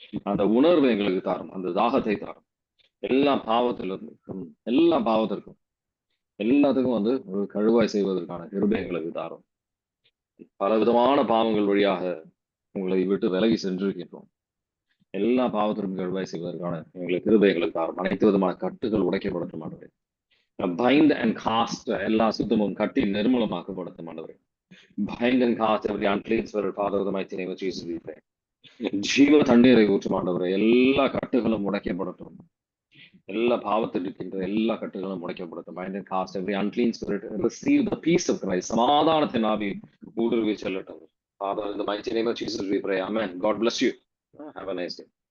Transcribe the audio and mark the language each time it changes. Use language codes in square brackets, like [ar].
[ta] அந்த உணர்வு எங்களுக்கு தாரும், அந்த தாகத்தை தாரும். எல்லா பாவத்திலிருந்தும் எல்லாத்துக்கும் ஒரு கழுவாய் செய்வதற்கான கிருபை எங்களுக்கு தாரும். பல விதமான பாவங்கள் வழியாக உங்களை விட்டு விலகி சென்றிருக்கின்றோம். எல்லா பாவத்திற்கும் கழுவாய் செய்வதற்கான எங்களுக்கு கிருபை எங்களுக்கு தாரும். அனைத்து விதமான கட்டுகள் உடைக்கப்படட்டும் ஆண்டவரே. [en] bind and cast [ta] எல்லா சுத்தமும் கட்டி நிர்மூலமாக்கப்படட்டும் ஆண்டவரே. [en] Bind and cast every unclean spirit, Father, in the mighty name of Jesus we pray. [ta] ஜீவ தண்ணீரை ஊற்றும் ஆண்டவரே. எல்லா கட்டுகளும் உடைக்கப்படட்டும். எல்லா பாவத்தில் இருக்கின்ற எல்லா கட்டுகளும் உடைக்கப்படட்டும். [en] Bind and cast every unclean spirit, receive the peace of Christ. [ta] சமாதானத்தின் ஆவி ஊடுருவி செல்லட்டும். [en] Father, in the mighty name of Jesus we pray. Amen. God bless you. Have a nice day.